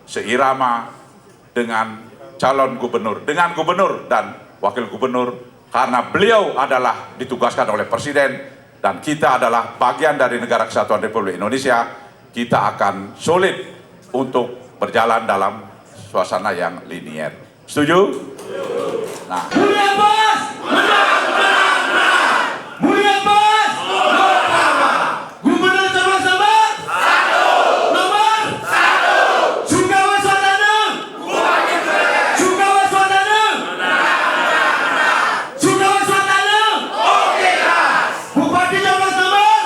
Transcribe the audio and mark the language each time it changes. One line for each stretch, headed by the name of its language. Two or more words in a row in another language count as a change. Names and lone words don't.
Indonesian: seirama dengan calon gubernur, dengan gubernur dan wakil gubernur, karena beliau adalah ditugaskan oleh Presiden dan kita adalah bagian dari Negara Kesatuan Republik Indonesia. Kita akan sulit untuk berjalan dalam suasana yang linier. Setuju? Nah. Mulia Bos! Mulia Bos! Gubernur Jawa Barat! Nomor 1! Sukawa Swadana! Sukawa Swadana! Sukawa Swadana! Bupati Jawa Barat!